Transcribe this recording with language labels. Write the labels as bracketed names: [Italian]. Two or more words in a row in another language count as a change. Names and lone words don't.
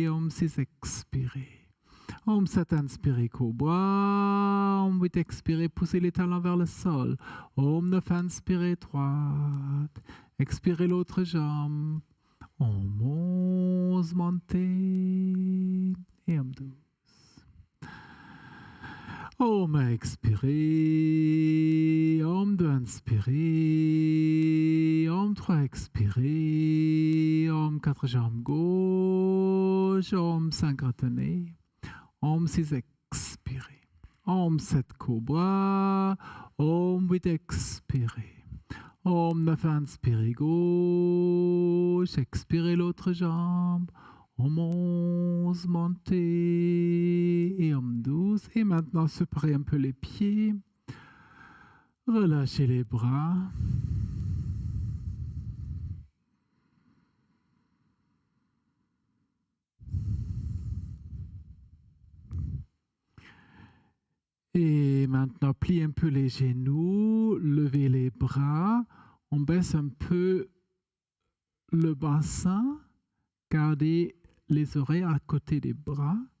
[French] 6, expirez. 7, inspirez, cobra. 8, expirez, poussez les talons vers le sol. 9, inspirez, droite. Expirez l'autre jambe. On monte, montez et on douce. Om, expirez. Om 2, inspirez. Om 3, expirez. Om 4, jambe gauche. Om 5, retenez. Om 6, expirez. Om 7, cobra. Om 8, expirez. Om 9, inspirez gauche. Expirez l'autre jambe. Om 11, montez. Et Om 12. Et maintenant, séparez un peu les pieds. Relâchez les bras. Et maintenant, pliez un peu les genoux, levez les bras, on baisse un peu le bassin, gardez les oreilles à côté des bras.